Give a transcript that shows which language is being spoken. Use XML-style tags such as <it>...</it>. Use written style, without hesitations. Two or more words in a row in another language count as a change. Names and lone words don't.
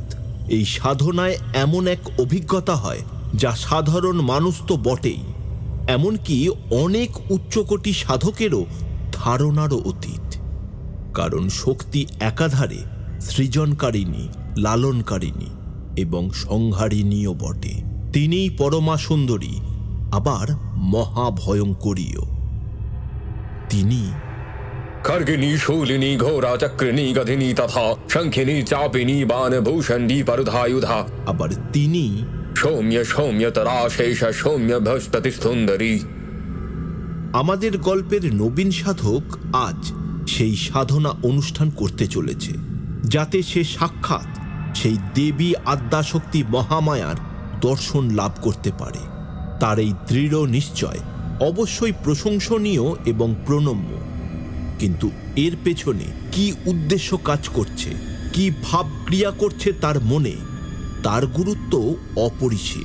<bn>এই সাধনায় এমন এক অভিজ্ঞতা হয় যা সাধারণ মানুষ তো বটেই, এমনকি অনেক উচ্চকোটি সাধকেরও ধারণারও অতীত। কারণ শক্তি একাধারে সৃজনকারিণী, লালনকারিণী এবং সংহারিণীও বটে। তিনিই পরমা সুন্দরী, আবার মহাভয়ঙ্করীও। তিনি</bn> <sa>खर्गिनी शूलिनी घोरा चक्रिनी गधिनी तथा शंखिनी चापिनी बाणभूषणी परधायुधा,</sa> <bn>আবার তিনি</bn> <sa>सौम्य सौम्यतरा शेष सौम्य बृहस्पति सुंदरी।</sa> <bn>আমাদের গল্পের নবীন সাধক আজ সেই সাধনা অনুষ্ঠান করতে চলেছে, যাতে সে সাক্ষাৎ সেই দেবী আদ্যাশক্তি মহামায়ার দর্শন লাভ করতে পারে। তার এই দৃঢ় নিশ্চয় অবশ্যই প্রশংসনীয় এবং প্রণম্য, কিন্তু এর পেছনে কি উদ্দেশ্য কাজ করছে, কি ভাব ক্রিয়া করছে তার মনে, তার গুরুত্ব অপরিসীম।</bn>